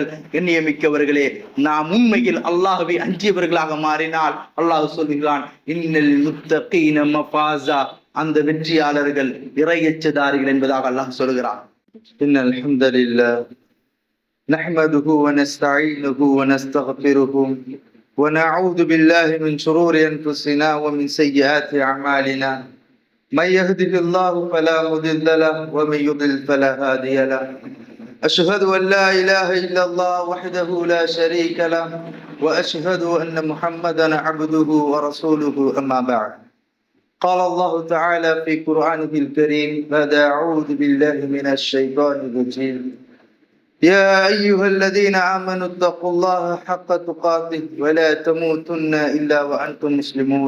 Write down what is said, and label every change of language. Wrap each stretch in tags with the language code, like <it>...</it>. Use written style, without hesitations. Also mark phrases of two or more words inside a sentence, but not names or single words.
<ta>எண்ணியமிக்கவர்களே, நாம் உண்மையில் அல்லாஹ்வை அஞ்சியவர்களாக மாறினால் அல்லாஹ் சொல்கிறான்,</ta> <ar>إن للمتقين مفازا,</ar> <ta>அந்த வெற்றியாளர்கள் இறையச்சதாரிகள் என்பதாக அல்லாஹ் சொல்கிறான்.</ta> <ar>إن الحمد لله نحمده و نستعينه و نستغفره و نعوذ بالله من شرور أنفسنا و من سيئات أعمالنا. من يهده الله فلا مضل له ومن يضلل فلا هادي له. أشهد أن لا إله إلا الله وحده لا شريك له وأشهد أن محمدا عبده ورسوله. أما بعد، قال الله تعالى في قرآنه الكريم بعد أعوذ بالله من الشيطان الرجيم: يا أيها الذين آمنوا اتقوا الله حق تقاته ولا تموتن إلا وأنتم مسلمون.</ar>